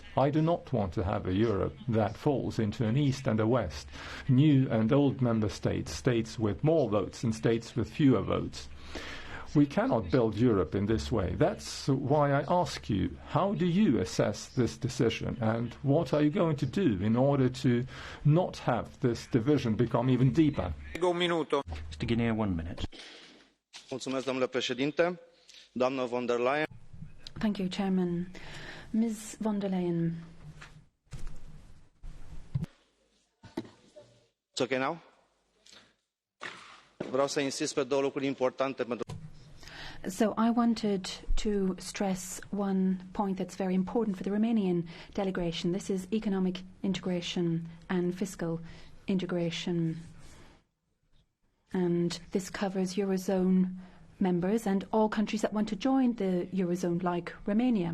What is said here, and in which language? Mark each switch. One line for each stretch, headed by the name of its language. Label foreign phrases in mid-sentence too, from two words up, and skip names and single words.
English: I do not want to have a Europe that falls into an East and a West, new and old member states, states with more votes and states with fewer votes. We cannot build Europe in this way. That's why I ask you, how do you assess this decision, and what are you going to do in order to not have this division become even deeper? Mr. Guinea, 1 minute.
Romanian: Domnule președinte, doamnă von der Leyen.
English: Thank you, Chairman. Ms. von der Leyen. It's okay now?
Romanian: Vreau să insist pe două lucruri importante pentru.
English: So I wanted to stress one point that's very important for the Romanian delegation. This is economic integration and fiscal integration. And this covers Eurozone members and all countries that want to join the Eurozone, like Romania.